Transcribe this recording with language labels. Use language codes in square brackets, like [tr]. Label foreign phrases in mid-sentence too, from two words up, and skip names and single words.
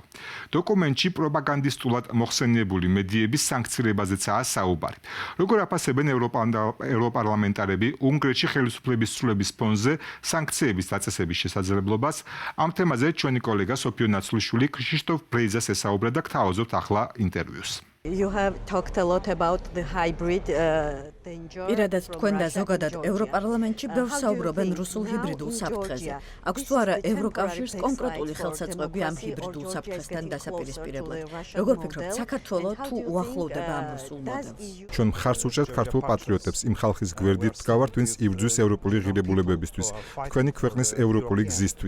[ka] დოკუმენტში პროპაგანდისტულად მოხსენიებული მედიების სანქცირებაზეცაა საუბარი. როგორ აფასებენ ევროპარლამენტარები უნგრეთში ხელისუფლების ცვლილების ფონზე სანქციების დაწესების შესაძლებლობას? ამ თემაზე ჩვენი კოლეგა სოფიო ნაცვლიშვილი ქრისტოფ ბრეიზას ესაუბრა და გთავაზობთ ახლა ინტერვიუს. [en] You have talked a lot about the hybrid [ka] პირადად თქვენ და ზოგადად ევროპარლამენტში ბევრს საუბრობენ რუსულ ჰიბრიდულ საფრთხეზე. აქვს თუ არა ევროკავშირს კონკრეტული ხელსაწყოები ამ ჰიბრიდულ საფრთხესთან დასაპირისპირებლად? როგორ ფიქრობთ, საქართველო თუ უახლოვდება ამ რუსულ მოდელს? ჩვენ მხარს უჭერთ ქართულ პატრიოტებს იმ ხალხის გვერდით ვდგავართ, ვინც იბრძვის ევროპული ღირებულებებისთვის, თქვენი ქვეყნის ევროპული გზისთვის.